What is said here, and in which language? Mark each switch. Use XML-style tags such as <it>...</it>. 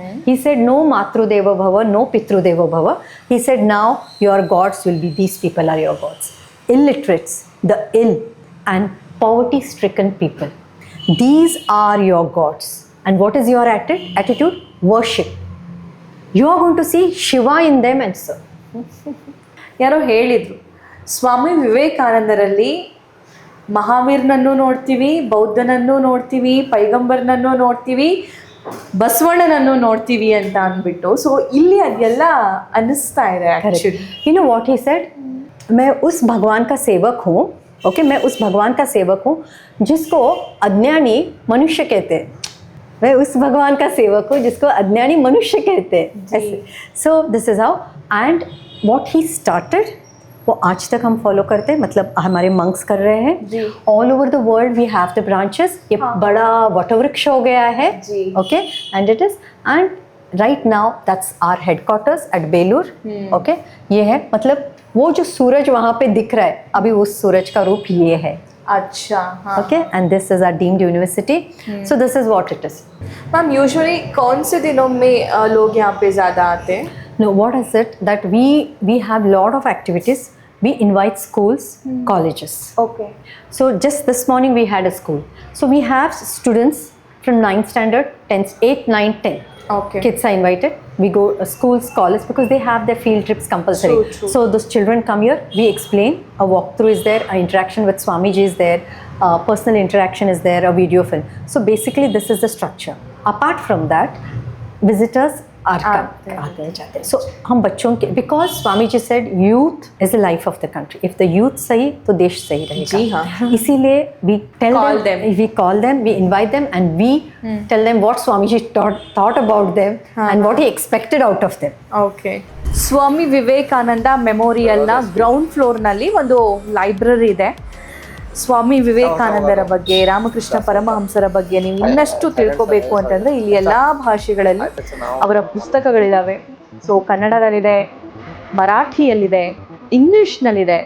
<en>He said no Matrudeva Bhava, no Pitrudeva Bhava. He said now your gods will be, these people are your gods. Illiterates, the ill and poverty stricken people, these are your gods. And what is your attitude? Worship. You are going to see Shiva in them and so.</en> <kn>ಯಾರೋ ಹೇಳಿದ್ರು, ಸ್ವಾಮಿ ವಿವೇಕಾನಂದರಲ್ಲಿ ಮಹಾವೀರ್ನನ್ನು ನೋಡ್ತೀವಿ, ಬೌದ್ಧನನ್ನು ನೋಡ್ತೀವಿ, ಪೈಗಂಬರ್ನನ್ನು ನೋಡ್ತೀವಿ, ಬಸವಣ್ಣನನ್ನು ನೋಡ್ತೀವಿ ಅಂತ ಅಂದ್ಬಿಟ್ಟು. So ಇಲ್ಲಿ ಅದೆಲ್ಲ ಅನ್ನಿಸ್ತಾ ಇದೆ actually.</kn> <en>You know what he said?</en> <hi>मैं उस भगवान का सेवक हूँ. ओके, मैं उस भगवान का सेवक हूँ जिसको अज्ञानी मनुष्य कहते हैं. मैं उस भगवान का सेवक हूँ जिसको अज्ञानी मनुष्य कहते हैं.</hi> <en>So this is how. And what he started</en> <hi>वो आज तक हम फॉलो करते हैं. मतलब हमारे मंक्स कर रहे हैं.</hi> <en>All over the world we have the branches.</en> <hi>ये बड़ा वटवृक्ष हो गया है.</hi> <en>Okay, and it is and right now that's our headquarters at Belur.</en> <hi>Okay, ये है मतलब वो जो सूरज वहाँ पे दिख रहा है अभी उस सूरज का रूप ये है. अच्छा, हाँ.</hi> <en>Okay, and this is our deemed university. So this is what it is.</en> <hi>Ma'am usually कौन से दिनों में लोग यहाँ पे ज़्यादा आते हैं?</hi> <en>No, what is it that we have lot of activities. We invite schools, colleges. Okay. So just this morning we had a school. So we have students from 9th standard, 10th, 8th, 9th, 10th. Okay. Kids are invited. We go schools, colleges because they have their field trips compulsory. True. So those children come here. We explain. A walkthrough is there. An interaction with Swamiji is there. Personal interaction is there. A video film. So basically, this is the structure. Apart from that, visitors</en> <hi>आते हैं जाते हैं.</hi> <en>So</en> <hi>हम बच्चों के</hi> <en>because Swami ji said youth is the life of the country. If the youth</en> <hi>सही तो देश सही रहेगा. जी हाँ.</hi> <en>इसीलिए we call them, we invite them and we tell them what Swami ji thought about them and what he expected out of them.</en> <kn>Okay. Swami Vivekananda ಮೆಮೋರಿಯಲ್ನ ground ಫ್ಲೋರ್ನಲ್ಲಿ ಒಂದು library ಇದೆ. ಸ್ವಾಮಿ ವಿವೇಕಾನಂದರ ಬಗ್ಗೆ, ರಾಮಕೃಷ್ಣ ಪರಮಹಂಸರ ಬಗ್ಗೆ ನೀವು ಇನ್ನಷ್ಟು ತಿಳ್ಕೋಬೇಕು ಅಂತಂದರೆ ಇಲ್ಲಿ ಎಲ್ಲ ಭಾಷೆಗಳಲ್ಲಿ ಅವರ ಪುಸ್ತಕಗಳಿದ್ದಾವೆ. ಸೊ ಕನ್ನಡದಲ್ಲಿದೆ, ಮರಾಠಿಯಲ್ಲಿದೆ, ಇಂಗ್ಲಿಷ್ನಲ್ಲಿದೆ.</kn>